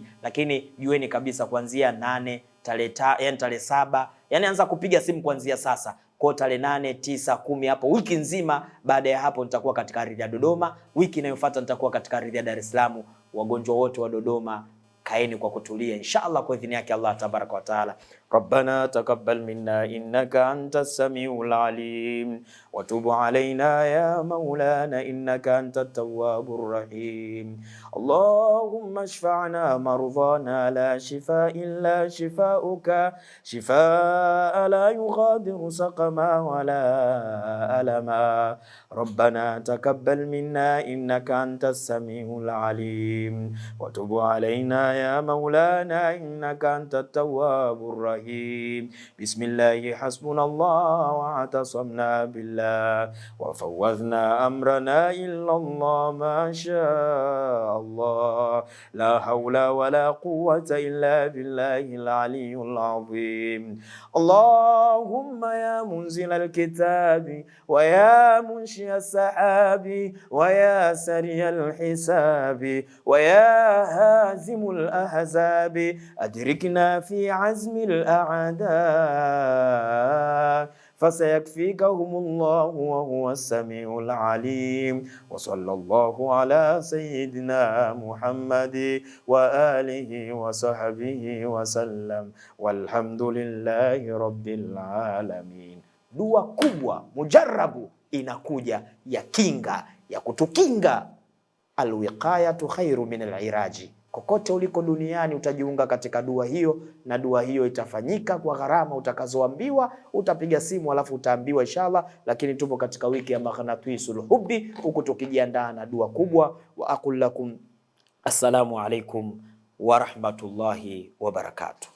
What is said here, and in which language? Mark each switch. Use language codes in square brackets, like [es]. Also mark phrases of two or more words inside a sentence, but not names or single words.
[sw] Lakini jueni kabisa kuanzia 8, tarehe 7, yani anza kupiga simu kuanzia sasa. Kwa tarehe 8, 9, 10 hapo, wiki nzima. Baada ya hapo nitakuwa katika ardhi ya Dodoma. Wiki inayofuata nitakuwa katika ardhi ya Dar es Salaam. Wagonjwa wote wa Dodoma, kaeni kwa kutulia inshallah kwa idhini yake Allah [ar] تبارك وتعالى. ربنا تقبل منا إنك أنت السميع العليم وتب علينا يا مولانا إنك أنت التواب الرحيم. اللهم اشفنا مرضانا لا شفاء إلا شفاؤك شفاء لا يغادر سقما ولا ألما. ربنا تقبل منا إنك أنت السميع العليم وتب علينا يا مولانا إنك أنت التواب الرحيم. بسم الله حسبنا الله واعتصمنا بالله وفوضنا أمرنا إلى الله ما شاء الله لا حول ولا قوة إلا بالله العلي العظيم. اللهم يا منزل الكتاب ويا منشئ السحاب ويا سريع الحساب ويا هازم الأحزاب أدركنا في عزم الأعداء فسيكفيكهم الله وهو السميع العليم. وصلى الله على سيدنا محمد وآله وصحبه وسلم والحمد لله رب العالمين. [sw] Dua kubwa mujarabu inakuja ya kinga, ya kutukinga. [ar] الوقاية خير من العلاج. [sw] Kokote uliko duniani utajiunga katika dua hiyo, na dua hiyo itafanyika kwa gharama utakazoambiwa. Utapiga simu alafu utaambiwa inshallah. Lakini tupo katika wiki ya Maghnatisul Hubbi, huku tukijiandaa na dua kubwa. [ar] وأقول لكم السلام عليكم ورحمة الله وبركاته.